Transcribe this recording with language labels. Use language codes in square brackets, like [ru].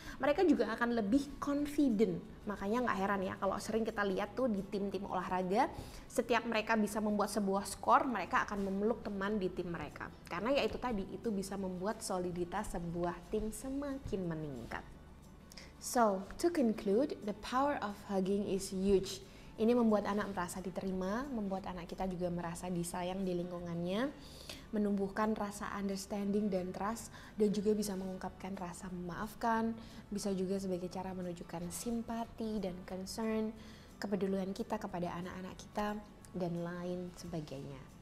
[id] Mereka juga akan lebih confident. Makanya nggak heran ya kalau sering kita lihat tuh di tim-tim olahraga, setiap mereka bisa membuat sebuah skor, mereka akan memeluk teman di tim mereka. Karena ya itu tadi, itu bisa membuat soliditas sebuah tim semakin meningkat. [en] So, to conclude, the power of hugging is huge. [id] Ini membuat anak merasa diterima, membuat anak kita juga merasa disayang di lingkungannya, menumbuhkan rasa understanding dan trust, dan juga bisa mengungkapkan rasa memaafkan, bisa juga sebagai cara menunjukkan simpati dan concern, kepedulian kita kepada anak-anak kita, dan lain sebagainya.